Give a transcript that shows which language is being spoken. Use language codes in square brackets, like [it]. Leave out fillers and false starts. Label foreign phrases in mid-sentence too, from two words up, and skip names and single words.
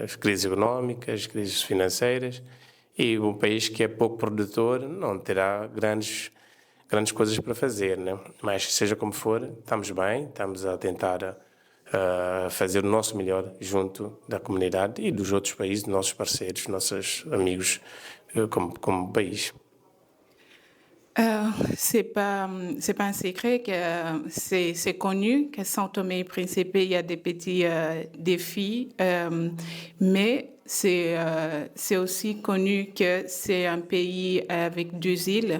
[pt] As crises económicas, as crises financeiras, e um país que é pouco produtor não terá grandes coisas para fazer, né? Mas seja como for, estamos bem, estamos a tentar fazer o nosso melhor junto da comunidade e dos outros países, nossos parceiros, nossos amigos como país. [fr] C'est pas un secret que c'est connu que São Tomé et Príncipe, il y a des petits défis, mais c'est aussi connu que c'est un pays avec 2 îles.